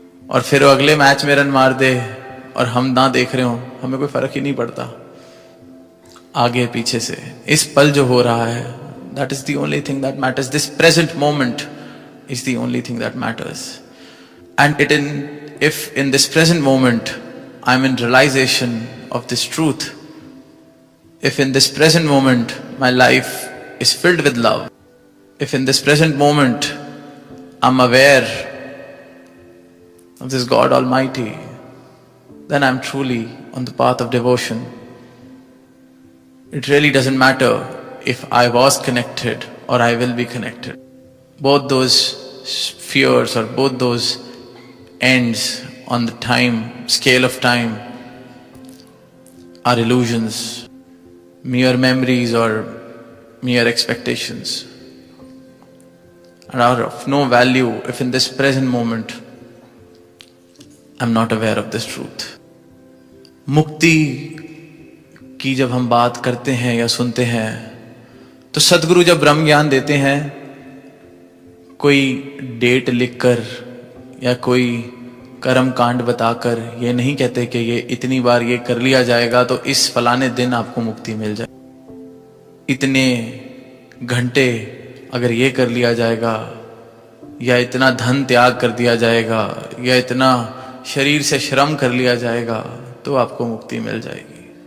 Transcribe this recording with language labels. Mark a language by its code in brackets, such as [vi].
[hi] और फिर वो अगले मैच में रन मार दे और हम ना देख रहे हो, हमें कोई फर्क ही नहीं पड़ता। आगे पीछे से इस पल जो हो रहा है, [en] That is the only thing that matters. This present moment is the only thing that matters. And if in this present moment I'm in realization of this truth, if in this present moment my life is filled with love, if in this present moment I'm aware of this God Almighty, then I'm truly on the path of devotion. It really doesn't matter if I was connected or I will be connected. Both those spheres or both those ends on the time scale of time are illusions, mere memories or mere expectations, and are of no value if in this present moment I'm not aware of this truth. [hi] मुक्ति की जब हम बात करते हैं या सुनते हैं तो सदगुरु जब ब्रह्म ज्ञान देते हैं, कोई डेट लिखकर या कोई कर्म कांड बताकर ये नहीं कहते कि ये इतनी बार ये कर लिया जाएगा तो इस फलाने दिन आपको मुक्ति मिल जाए, इतने घंटे अगर ये कर लिया जाएगा या इतना धन त्याग कर दिया जाएगा या इतना शरीर से श्रम कर लिया जाएगा तो आपको मुक्ति मिल जाएगी।